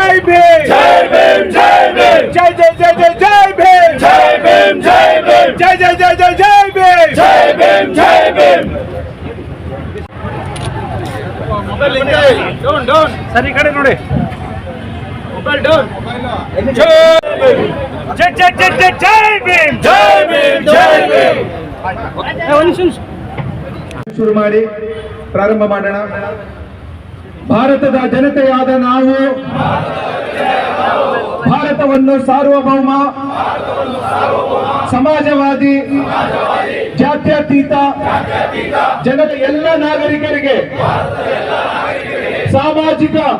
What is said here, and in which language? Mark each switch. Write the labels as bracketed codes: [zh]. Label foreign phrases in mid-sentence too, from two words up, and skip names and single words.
[hi] भीम जय भीम जय भीम जय जय जय जय जय भीम जय भीम जय भीम जय जय जय जय जय भीम जय भीम जय भीम [kn] सर ಈ ಕಡೆ ನೋಡಿ [hi] जय जय जय जय जय जय भीम जय भीम जय भीम [kn] ಶುರು ಮಾಡಿ ಪ್ರಾರಂಭ ಮಾಡೋಣ. ಭಾರತದ ಜನತೆಯಾದ ನಾವು ಭಾರತವನ್ನು ಸಾರ್ವಭೌಮ ಸಮಾಜವಾದಿ ಜಾತ್ಯತೀತ ಜನತೆ ಎಲ್ಲ ನಾಗರಿಕರಿಗೆ ಸಾಮಾಜಿಕ